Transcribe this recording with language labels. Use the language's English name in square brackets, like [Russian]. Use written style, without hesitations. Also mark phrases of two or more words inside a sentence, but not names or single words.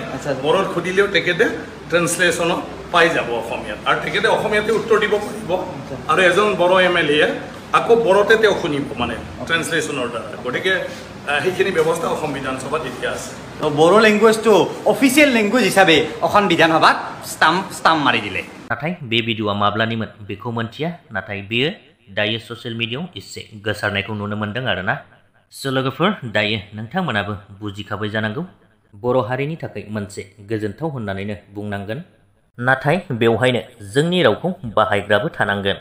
[Assamese] বড়োত সুধিলেও তেখেতে ট্ৰেন্সলেশ্যনত পাই যাব অসমীয়াত, আৰু তেখেতে অসমীয়াতে উত্তৰ দিব পাৰিব। আৰু এজন বড়ো MLA আকৌ বড়োতে তেওঁ শুনিব মানে ট্ৰেন্সলেশ্যনৰ দ্বাৰা। গতিকে সেইখিনি ব্যৱস্থা অসম বিধানসভাত এতিয়া আছে। বড়ো লেংগুৱেজটো [English] official language [Assamese] হিচাপে অসম বিধানসভাত ষ্টাম্প মাৰি দিলে। [Bodo] नाथाय बे भिडिअआ माब्लानिमोन बेखौ मोनथिया, नाथाय बेयो दायो [English] social media [Bodo] एसे गोसारनायखौ नुनो मोनदों आरोना। लोगोफोर, दायो नोंथांमोनाबो बुजिखाबाय जानांगौ बर' हारिनि थाखाय मोनसे गोजोनथाव होननानैनो बुंनांगोन। नाथाय बेवहायनो जोंनि रावखौ बाहायग्राबो थानांगोन।